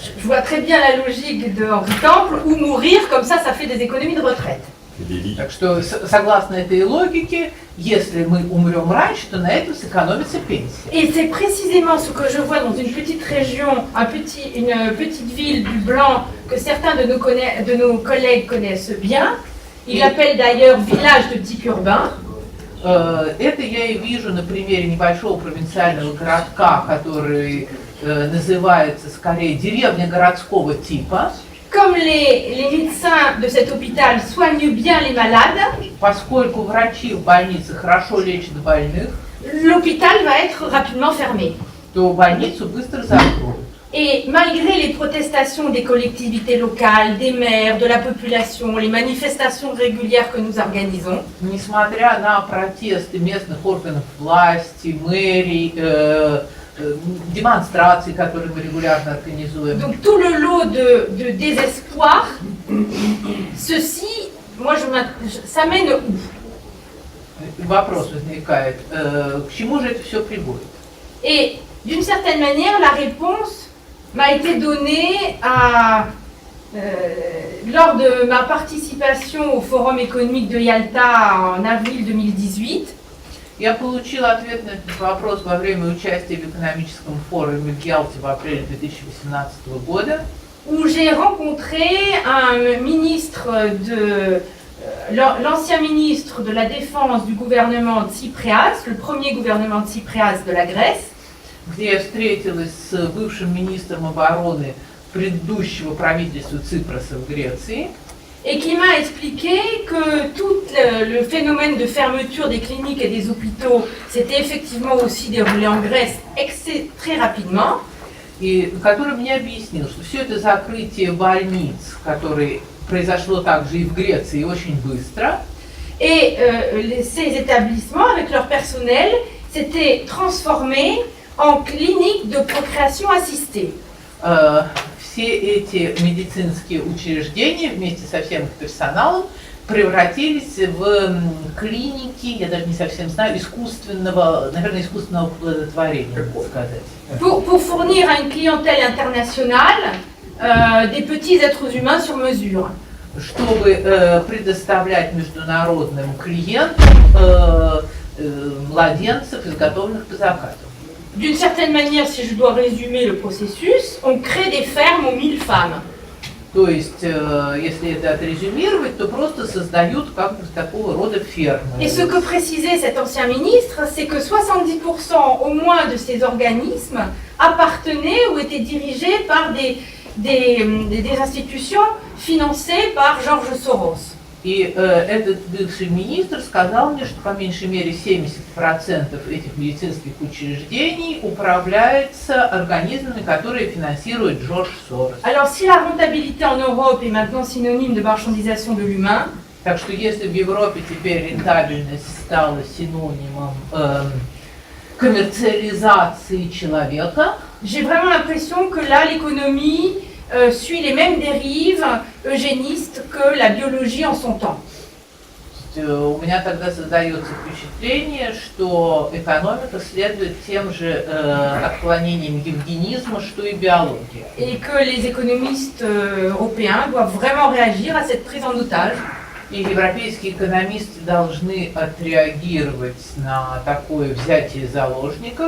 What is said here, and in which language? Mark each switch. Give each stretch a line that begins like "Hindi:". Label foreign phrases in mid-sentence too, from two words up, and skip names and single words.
French: Je vois très bien la logique de Henri Temple, ou mourir, comme ça fait des économies de retraite.
Russian: Так что, согласно этой логике, если мы умрем раньше, то на этом сэкономится пенсия.
French: Et c'est précisément ce que je vois dans une petite région, une petite ville du Blanc que certains de nos collègues connaissent bien. Ils l'appellent d'ailleurs village de type urbain.
Russian: Это я и вижу на примере небольшого провинциального городка, который называется скорее деревня городского типа.
French: Comme les médecins de cet hôpital soignent bien les malades,
Russian: Поскольку врачи в больнице хорошо лечат больных,
French: l'hôpital va être rapidement fermé.
Russian: то больницу быстро закроют.
French: Et malgré les protestations des collectivités locales, des maires, de la population, les manifestations régulières que nous organisons,
Russian: Несмотря на протесты местных органов власти, мэрий, демонстрации, которые мы регулярно организуем,
French: donc tout le lot de désespoir, ceci, moi, ça mène où?
Russian: вопрос возникает, к чему же это все приводит?
French: Et d'une certaine manière, la réponse m'a été donnée lors de ma participation au Forum économique de Yalta en avril 2018.
Russian: Я получила ответ на этот вопрос во время участия в экономическом форуме в Ялте в апреле 2018 года,
French: Où j'ai rencontré un ministre l'ancien ministre de la Défense du gouvernement Tsipras, le premier gouvernement Tsipras de la Grèce,
Russian: где я встретилась с бывшим министром обороны предыдущего правительства Ципроса в Греции,
French: et qui m'a expliqué que tout le phénomène de fermeture des cliniques et des hôpitaux s'était effectivement aussi déroulé en Grèce très rapidement.
Russian: и который мне объяснил, что все это закрытие больниц, которое произошло также и в Греции, очень быстро,
French: Et ces établissements, avec leur personnel, s'étaient transformés en cliniques de procréation assistée.
Russian: все эти медицинские учреждения вместе со всем их персоналом превратились в клиники, я даже не совсем знаю, искусственного оплодотворения, так сказать.
French: Pour fournir à une clientèle internationale des petits êtres humains sur mesure.
Russian: Чтобы предоставлять международным клиентам младенцев, изготовленных по заказу.
French: D'une certaine manière, si je dois résumer le processus, on crée des fermes aux 1000 femmes.
Russian: То есть, если это отрезюмировать, то просто создают как бы такого рода фермы.
French: Et ce que précisait cet ancien ministre, c'est que 70% au moins de ces organismes appartenaient ou étaient dirigés par des institutions financées par George Soros.
Russian: И этот бывший министр сказал мне, что по меньшей мере 70% этих медицинских учреждений управляется организмами, которые финансирует Джордж Сорос.
French: Alors si la rentabilité en Europe est maintenant synonyme de marchandisation de l'humain,
Russian: Так что если в Европе теперь рентабельность стала синонимом коммерциализации человека,
French: j'ai vraiment l'impression que là l'économie suit les mêmes dérives eugénistes que la biologie en son temps.
Russian: У меня тогда создается впечатление, что экономика следует тем же отклонениям евгенизма, что и биология.
French: Et que les économistes européens doivent vraiment réagir à cette prise en otage.
Russian: И европейские экономисты должны отреагировать на такое взятие заложников,